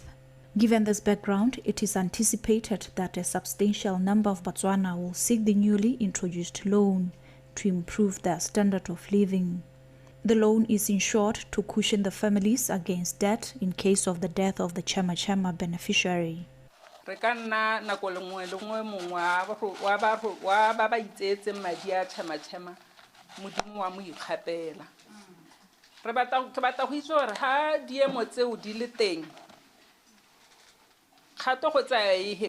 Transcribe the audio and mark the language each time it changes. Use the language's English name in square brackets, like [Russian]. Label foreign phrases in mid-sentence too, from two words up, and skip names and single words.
[English] Given this background, it is anticipated that a substantial number of Botswana will seek the newly introduced loan to improve their standard of living. The loan is insured to cushion the families against debt in case of the death of the Chema beneficiary. [Tswana] Re ka nna nako lengwe le ngwe mongwe wa ba ba itsetseng madi a Chema modimo wa mo ikgapela. Re batla go itse gore ha diemo tseo di le teng kgato go tsaya ihe